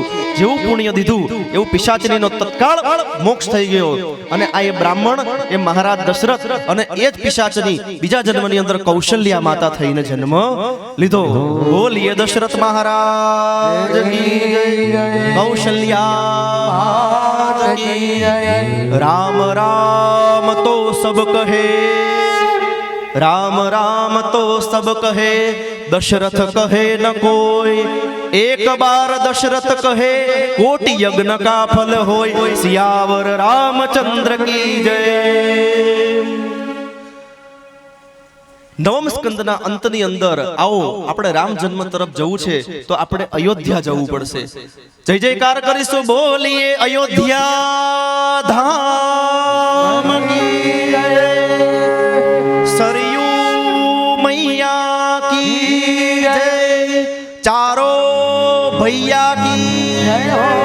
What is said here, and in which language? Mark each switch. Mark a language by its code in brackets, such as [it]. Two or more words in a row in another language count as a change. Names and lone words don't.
[gu] જેવું પુણ્ય દીધું એવું પિશાચીનો તત્કાળ મોક્ષ થઈ ગયો. અને આ એ બ્રાહ્મણ, એ મહારાજ દશરથ, અને એ જ પિશાચની બીજા જન્મની અંદર કૌશલ્યા માતા થઈને જન્મ લીધો. બોલીએ દશરથ મહારાજ [hi] की जय. કૌશલ્યા की राम राम तो सब कहे, राम राम तो सब कहे, दशरथ कहे न कोई। एक बार दशरथ कहे कोटि यज्ञ का फल होय, सियावर रामचंद्र की जय। [gu] નવમ સ્કંદના અંતની અંદર આવો આપણે રામ જન્મ તરફ જવું છે તો આપણે અયોધ્યા જવું પડશે. જય જયકાર કરીશું, બોલીએ અયોધ્યા ધામ [hi] की जय, [gu] સરયુ [hi] मैया की जय, चारो भैया की जय.